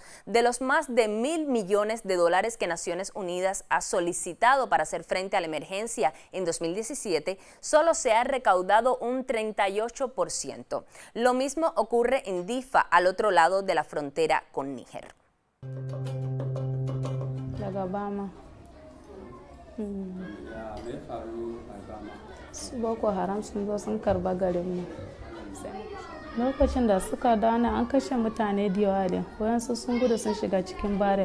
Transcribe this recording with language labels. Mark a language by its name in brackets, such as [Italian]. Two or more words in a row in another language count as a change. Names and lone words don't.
[Spanish] De los más de $1.000 millones que Naciones Unidas ha solicitado para hacer frente a la emergencia en 2017, solo se ha recaudado un 38%. Lo mismo ocurre en Difa, al otro lado de la frontera con Níger. [Hausa] Boko Haram sun zo sun karba garinmu. Lokacin da suka dana an kashe mutane da yawa da wayansu sun gudu sun shiga cikin bare.